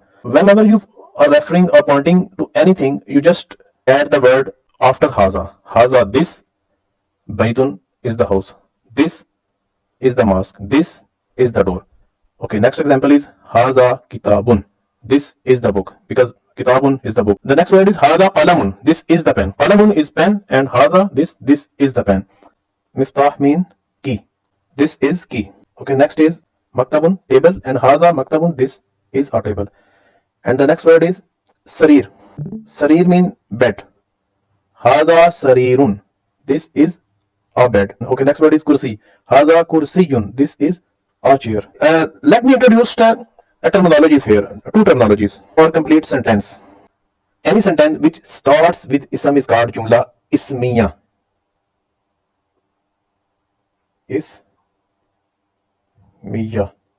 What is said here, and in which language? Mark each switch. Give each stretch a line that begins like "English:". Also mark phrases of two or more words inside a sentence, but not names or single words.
English: Whenever you are referring or pointing to anything, you just add the word after haza. Haza this. Baytun is the house. This is the mosque. This is the door. Okay, next example is
Arabic: هذا كتاب.
English: This is the book, because kitabun is the book. The next word is
Arabic: هذا قلم.
English: This is the pen. Qalamun is pen, and haza this is the pen. Miftah mean key. This is key. Okay, next is maktabun, table, and
Arabic: هذا مكتب.
English: This is a table. And the next word is sarir. Sarir mean bed.
Arabic: هذا سرير.
English: This is a bed. Okay, next word is kursi.
Arabic: هذا كرسي.
English: This is a chair. Let me introduce terminologies here. Two terminologies for complete sentence. Any sentence which starts with ism is called
Arabic: جملة اسمية.
English: Ismiya.